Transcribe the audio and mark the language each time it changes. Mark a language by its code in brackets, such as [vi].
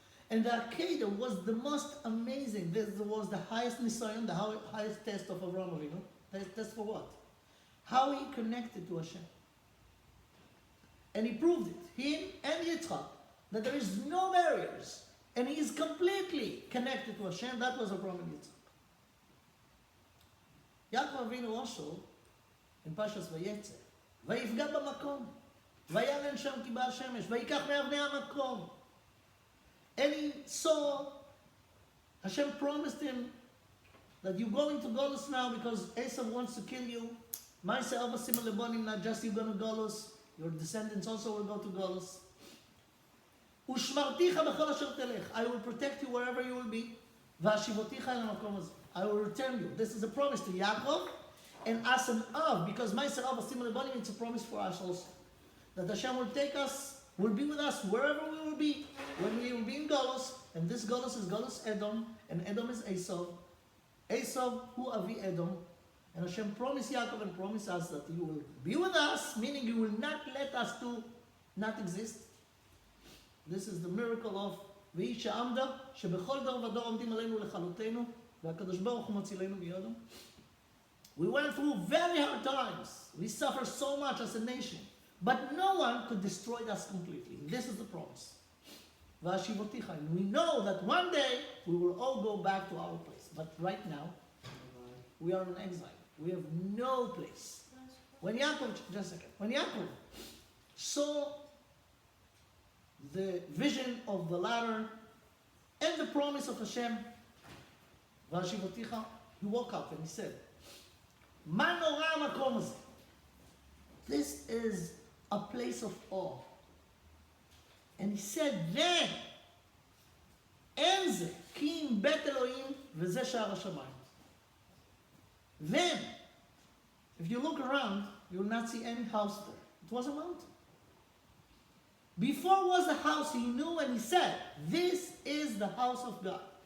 [en] And the Akedah was the most amazing. This was the highest nisayon, the highest test of Avraham Avinu. Test for what? How he connected to Hashem. And he proved it, him and Yitzchak, that there is no barriers. And he is completely connected to Hashem. That was Avraham and Yitzchak. Yaakov Avinu also, in Pashas Vayetze, [he] ויפגע במקום, וילן שם כי בא השמש, ויקח מאבני המקום. [en] And he saw, Hashem promised him that you're going to Golus now because Esau wants to kill you. Ma'aseh Avos Simon Lebonim, not just you're going to Golus, your descendants also will go to Golus. [he] ושמרתיך בכל אשר תלך, [en] I will protect you wherever you will be. [he] והשיבותיך אל המקום הזה, [en] I will return you. This is a promise to Yaakov. And as an of, because Ma'aseh Avos Simon Lebonim, it's a promise for us also. That Hashem will take us, will be with us wherever we will be. When we will be in Golus, and this Golus is Golus Edom, and Edom is Esau. Esau, who Avi Edom. And Hashem promised Yaakov and promised us that you will be with us, meaning you will not let us to not exist. This is the miracle of V'isha Amda, [he] שבכל דור ודור עומדים עלינו לכלותנו, והקדוש ברוך הוא מצילנו מידם. [en] We went through very hard times. We suffered so much as a nation. But no one could destroy us completely. This is the promise. V'ashivoticha. And we know that one day we will all go back to our place. But right now, we are in exile. We have no place. When Yaakov, just a second, when Yaakov saw the vision of the ladder and the promise of Hashem, V'ashivoticha, he woke up and he said, Ma nora makom hazeh. This is a place of awe. And he said, then, [he] אין זה, כי אם בית אלוהים וזה שער השמיים. [en] Then, if you look around, you will not see any house there. It was a mountain. Before was a house, he knew and he said, this is the house of God.